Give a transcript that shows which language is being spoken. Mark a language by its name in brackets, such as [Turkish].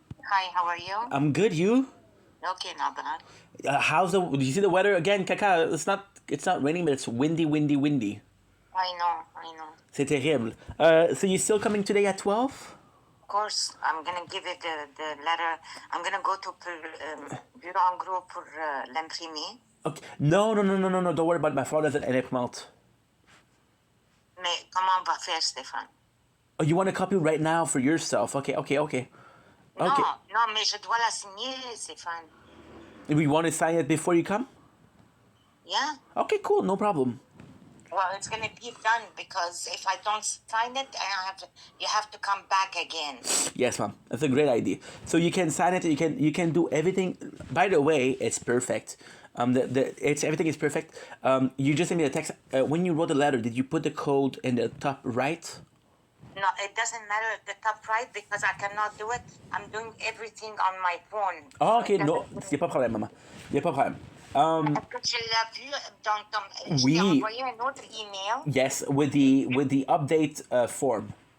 [English] Hi, how are you? I'm good. You? Okay, not bad. How's the? Do you see the weather again, Kaka? It's not raining, but it's windy. I know. [French] C'est terrible. [English] So you still coming today at 12? Of course, I'm gonna give it the letter. I'm gonna go to bureau en gros [French] pour l'imprimer. [English] Okay. No. Don't worry about it. My father's at imprimante. [French] Mais comment on va faire, Stéphane? [English] Oh, you want a copy right now for yourself? Okay. [French] Non, mais je dois la signer, Stéphane. [English] We want to sign it before you come? Yeah. Okay, cool. No problem. Well, it's gonna be done because if I don't sign it, you have to come back again. Yes, ma'am. That's a great idea. So you can sign it. You can do everything. By the way, it's perfect. Everything is perfect. You just sent me a text. When you wrote the letter, did you put the code in the top right? No, it doesn't matter at the top right because I cannot do it. I'm doing everything on my phone. Oh, okay, no, [French] il n'y a pas de problème, maman. Il n'y a pas de problème. Est-ce que tu l'as vu dans ton... Je t'ai envoyé un autre email. [English] Yes, with the update form.